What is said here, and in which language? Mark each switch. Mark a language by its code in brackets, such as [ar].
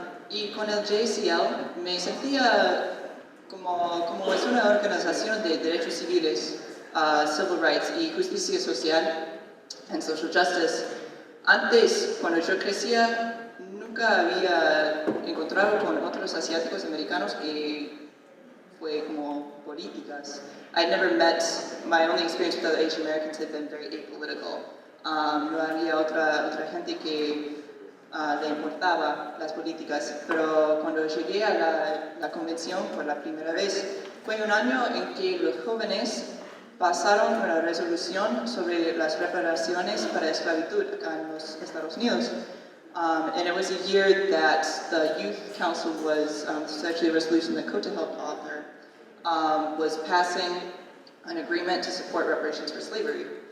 [es] Y con el JCL me sentía como es una organización de derechos civiles, [en] civil rights [es] y justicia social, [en] and social justice. [es] Antes, cuando yo crecía, nunca había encontrado con otros asiáticos americanos que fue como políticas. [en] I never met, my only experience with other Asian Americans had been very apolitical. [es] No había otra gente que le importaba las políticas, pero cuando llegué a la convención por la primera vez, fue un año en que los jóvenes pasaron una resolución sobre las reparaciones para esclavitud acá en los Estados Unidos. [en] And it was a year that the Youth Council was, it's actually a resolution that Kota helped author, was passing an agreement to support reparations for slavery.